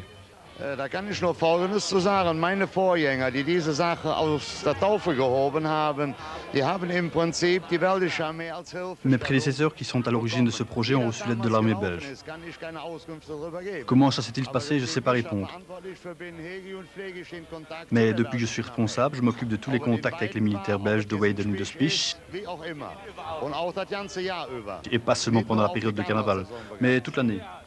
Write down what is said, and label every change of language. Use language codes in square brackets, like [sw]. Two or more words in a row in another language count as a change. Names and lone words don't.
[de] Da kann ich nur Folgendes zu sagen. Meine Vorgänger, die diese Sache aus der Taufe gehoben haben, die haben im Prinzip die belgische Armee als Hilfe. [fr] Mes prédécesseurs qui sont à l'origine de ce projet ont reçu l'aide de l'armée belge. Comment ça s'est-il passé, je ne sais pas répondre. Mais depuis que je suis responsable, je m'occupe de tous les contacts avec les militaires belges de Weiden et de Spisch. Et pas seulement pendant la période de carnaval, mais toute l'année.